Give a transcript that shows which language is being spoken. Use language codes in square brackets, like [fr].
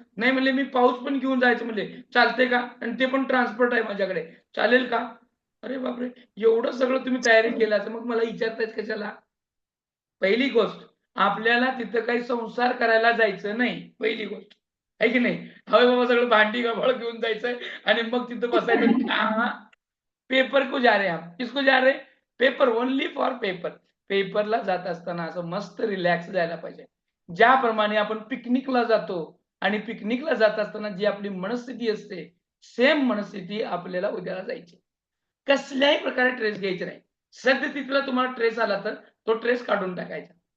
[mr] नाही म्हणले मी पाऊच पण घेऊन जायचं म्हणले. चालते का? आणि ते पण ट्रान्सपोर्ट आहे माझ्याकडे, चालेल का? अरे बापरे, एवढं सगळं तुम्ही तयारी केला तर मग मला विचारतायच कशाला? पहिली गोष्ट, आपल्याला तिथं काही संसार करायला जायचं नाही. पहिली गोष्ट आहे की नाही? हवे बाबा सगळं भांडी गबाळ घेऊन जायचंय आणि मग तिथं बसायचं. [hi] पेपर को जा रहे हम, किसको जा रहे? [en] Paper, only for paper. [mr] पेपरला जात असताना असं मस्त रिलॅक्स जायला पाहिजे. ज्याप्रमाणे आपण पिकनिकला जातो आणि पिकनिकला जात असताना जी आपली मनस्थिती असते, सेम मनस्थिती आपल्याला उद्याला जायची. कसल्याही प्रकारे ट्रेस घ्यायचे नाही. सद्यस्थितीला तुम्हाला ट्रेस आला तर तो ट्रेस काढून टाकायचा.